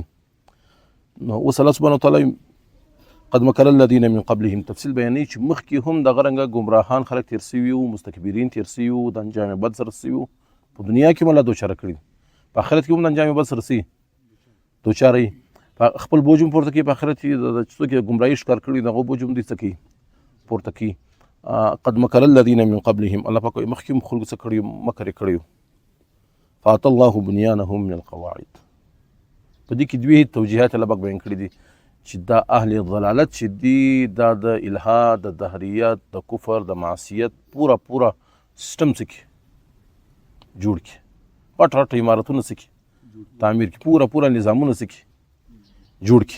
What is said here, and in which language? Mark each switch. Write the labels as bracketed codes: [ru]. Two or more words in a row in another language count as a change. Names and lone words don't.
[ps] نو اوس الله [ar] سبحانه وتعالی قد مکر الذین من قبلهم [ps] تفصیل بیانوي چې مخکې هم دغه رنګه ګمراهان خلک تېر سوي وو، مستکبرین تېر سوي وو، د انجام بد سره سوي وو، په دنیا کې هم الله دوچاره کړي، په آخرت کې هم د انجام بد سره سوي دوچاره یي، خپل بوج هم پورته کوي، په آخرت کې څوک یې ګمراهي ښکار کړي د هغو بوج هم دوی څه کوي پورته کوي. [ar] قد مکر الذین من قبلهم [ps] الله پاک وایي مخکې هم خلکو څه کړي مکر یې کړی و. [ar] فات الله بنیانهم من القواعد [ps] په دې کې دوی توجیهات الله پاک بیان کړي دي چې دا اهل ضلالت چې دي دا د الحاد د دهریت د کفر د معصیت پوره سیستم څه کړي جوړ کړي، غټ عمارتونه څه کړي تعمیر کړي، پوره نظامونه څه کړي جوړ کړي.